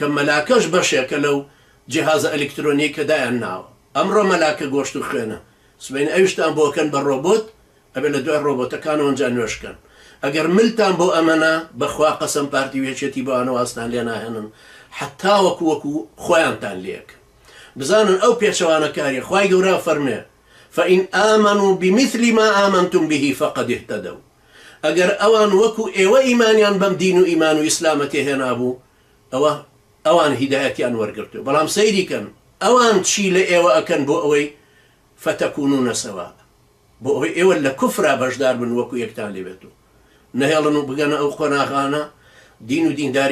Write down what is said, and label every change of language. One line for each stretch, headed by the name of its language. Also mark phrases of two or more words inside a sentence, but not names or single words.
Central Kurdish: مەلاکەش بەشێکە لەو جیهازە ئەلکترۆنی کە دایان ناوە ئەمڕۆ مەلاکە گۆشت و خوێنە سبەین ئەویشتان بۆکەن بە ڕۆبۆت ئەبێ لە دوای ڕۆبۆتەکانەوە ئەنجا نوێشکەن ئەگەر ملتان بۆ ئەمەنا بەخوا قەسەم پارتی وێچێتی بۆ ئەوانە واستان لێ ناهێنن حتا وەکو خۆیانتان لێک بزانن ئەو پێچەوانەکاری خوای گەورە فەرمێ
Arabic: فإن آمنوا بمثل ما آمنتم به فقد اهتدوا
Central Kurdish: ئەگەر ئەوان وەکو ئێوە ئیمانیان بەم دین و ئیمان و ئیسلامەتی هێنا بوو ئەوان هیدایەتیان وەرگرتو بەڵام سەیریکەن ئەوان چی لە ئێوە ئەکەن بۆ ئەوەی
Arabic: فتەکونونە سەوا
Central Kurdish: بۆ ئەوەی ئێوە لە کوفرا بەشدار بن وەکو یەکتان لێبێتو نەهێڵن و بگەنە ئەو قۆناغانە دین و دینداری